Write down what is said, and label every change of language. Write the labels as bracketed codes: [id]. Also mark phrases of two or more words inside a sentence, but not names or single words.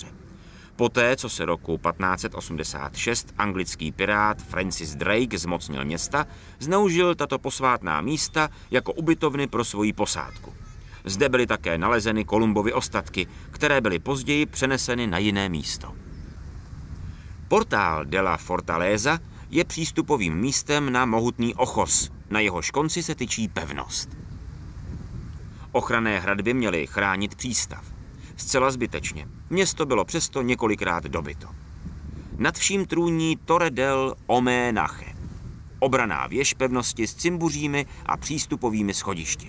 [cs] Poté, co se roku 1586 anglický pirát Francis Drake zmocnil města, zneužil tato posvátná místa jako ubytovny pro svoji posádku. Zde byly také nalezeny Kolumbovy ostatky, které byly později přeneseny na jiné místo. Portal de la Fortaleza je přístupovým místem na mohutný ochos, na jehož konci se tyčí pevnost. Ochranné hradby měly chránit přístav. Zcela zbytečně. Město bylo přesto několikrát dobyto. Nad vším trůní Torre del Homenaje, obranná věž pevnosti s cimbuřími a přístupovými schodišti.